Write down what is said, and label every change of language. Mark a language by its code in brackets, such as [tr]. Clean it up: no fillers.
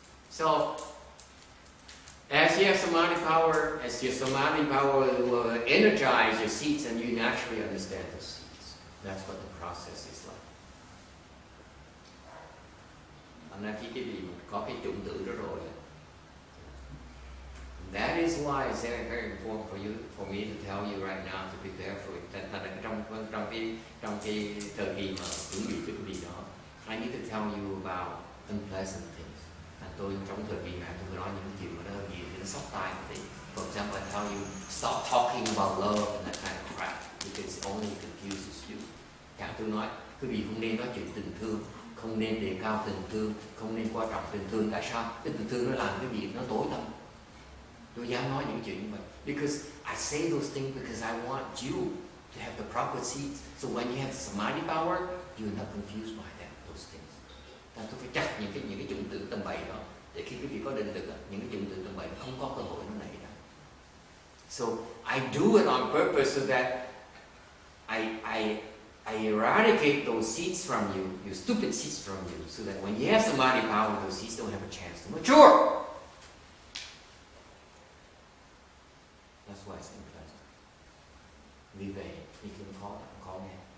[en] So, as you have samadhi power, as your samadhi power will energize your seeds and you naturally understand the seeds. That's what the process is like. [vi] Thành ra khi cái gì có cái chủng tử đó rồi, [en] that is why it's very, very important for me to tell you right now to prepare for it. [vi] Thành ra trong cái thời kỳ mà chuẩn bị cho cái gì đó, [en] I need to tell you about unpleasant things. [vi] Tôi trong thời kỳ này tôi nói những chuyện mà nó hơi gì nó sốc tai một tí. [en] For example, I tell you stop talking about love and that kind of crap because it only confuses you. [vi] Chẳng tôi nói quý vị không nên nói chuyện tình thương, không nên đề cao tình thương, không nên quan trọng tình thương. Tại sao? Cái tình thương nó làm cái gì nó tối tăm. Tôi dám nói những chuyện như vậy. [en] Because I say those things because I want you to have the proper seeds. So when you have samadhi power, you're not confused by those things. [vi] Tôi phải chắc những cái chủng tử tầm bậy đó để khi quý vị có định lực những cái chủng tử tầm bậy không có cơ hội nó nảy ra. [en] So I do it on purpose so that I eradicate those seeds from you, your stupid seeds from you, so that when you have samadhi power, those seeds don't have a chance to mature. That's why it's unpleasant. [vi] Vì vậy, thì không khó nghe.